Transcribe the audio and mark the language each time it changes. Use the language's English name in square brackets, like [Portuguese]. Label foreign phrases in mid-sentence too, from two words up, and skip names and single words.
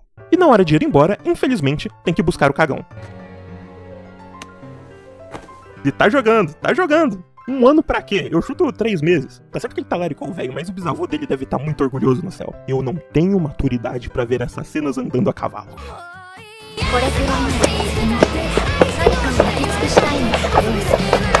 [Portuguese] E na hora de ir embora, infelizmente, tem que buscar o cagão. Ele tá jogando. 1 ano pra quê? Eu chuto 3 meses. Tá certo que ele talaricou o velho, mas o bisavô dele deve estar muito orgulhoso no céu. Eu não tenho maturidade pra ver essas cenas andando a cavalo. [Japanese] これくらいまで最後まで最後まで尽くしたいんだ。